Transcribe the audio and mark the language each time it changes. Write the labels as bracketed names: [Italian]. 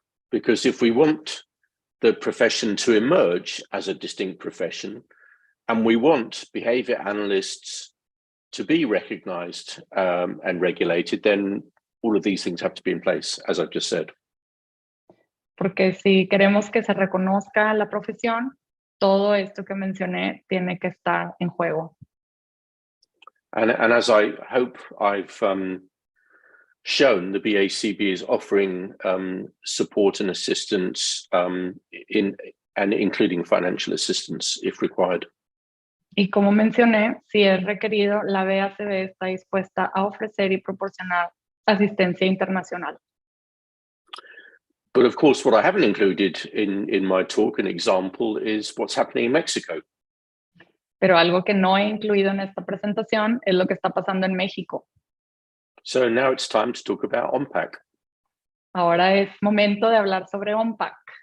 [English] Because if we want the profession to emerge as a distinct profession, and we want behavior analysts to be recognized and regulated, then all of these things have to be in place, as I've just said. [Spanish] Porque si queremos que se reconozca la profesión, todo esto que mencioné tiene que estar en juego. [English] And as I hope I've shown, the BACB is offering support and assistance including financial assistance if required. [Spanish] Y como mencioné, si es requerido, la BACB está dispuesta a ofrecer y proporcionar asistencia internacional. [English] But of course, what I haven't included in my talk, an example, is what's happening in Mexico. [Spanish] Pero algo que no he incluido en esta presentación es lo que está pasando en México. [English] So now it's time to talk about OMPAC. [Spanish] Ahora es momento de hablar sobre OMPAC.